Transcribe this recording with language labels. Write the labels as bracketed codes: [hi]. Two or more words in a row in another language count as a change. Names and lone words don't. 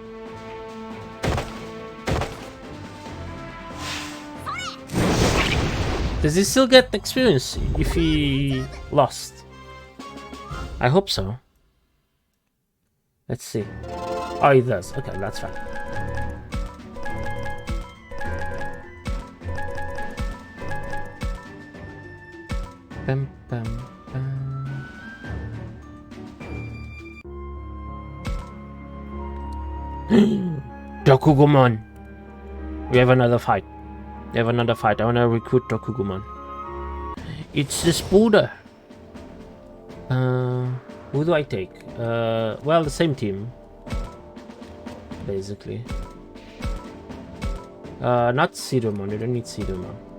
[en] Does he still get experience if he lost? I hope so. Let's see. Oh, he does. Okay, that's fine. Bam, bam, bam. Dokugumon. We have another fight. I want to recruit Dokugumon. It's the Spooder. Who do I take? Well, the same team. Basically. Not Cedarmon. You don't need Cedarmon.